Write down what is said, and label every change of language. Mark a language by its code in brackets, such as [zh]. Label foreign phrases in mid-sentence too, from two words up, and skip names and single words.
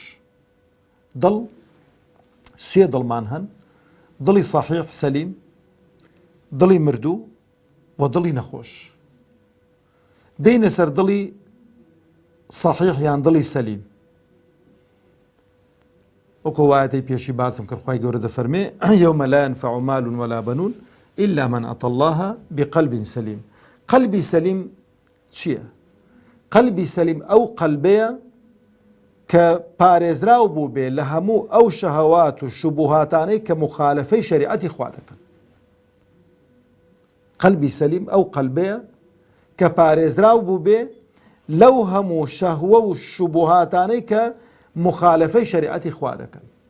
[ckb] دڵ سێ دڵمان هەن، دڵی صحیح سەلیم، دڵی مردوو و دڵی نەخۆش. بینە سەر دڵی صحیح یان دڵی سەلیم. وەکو وایەتەی پێشی باسم کرد خوای گەورە دەفەرمێ [ar] یومە لا ينفع مال ولا بنون إلا من أتى الله بقلب سليم. [ckb] قلبی سەلیم چییە؟ قلبی سەلیم ئەو قەلبەیە کە پارێزراو بوو بێ لە هەموو ئەو شەهەوات و شوبوهاتانەی کە مخالفەی شەریعەتی خوا دەکەن. قلبی سەلیم ئەو قەلبەیە کە پارێزراو بوو بێ لەو هەموو شەهوە و شوبوهاتانەی کە مخالفەی شەریعەتی خوا دەکەن.